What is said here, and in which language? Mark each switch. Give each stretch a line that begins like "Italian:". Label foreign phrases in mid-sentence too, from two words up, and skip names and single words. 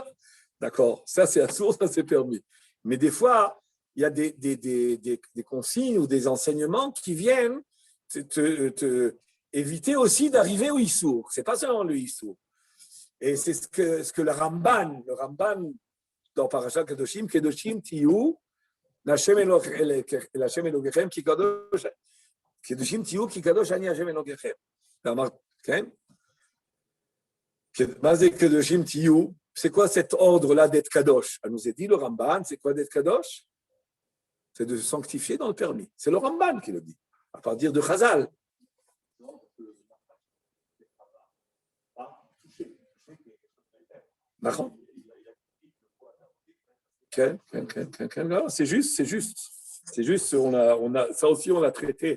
French: D'accord, ça c'est assourd, ça c'est permis. Mais des fois, il y a des consignes ou des enseignements qui viennent te éviter aussi d'arriver au Issour. Ce n'est pas seulement le Issour. Et c'est ce que le Ramban dans Parashat Kedoshim Tiyu,
Hebrew: השם אלקיכם כי קדוש, קדושים תהיו כי קדוש אני השם אלקיכם. קדושים תהיו,
French: c'est quoi cet ordre-là d'être kadosh? Elle nous a dit le Ramban, c'est quoi d'être kadosh? C'est de se sanctifier dans le permis. C'est le Ramban qui le dit, à partir de Chazal. C'est juste, on a, ça aussi on l'a traité.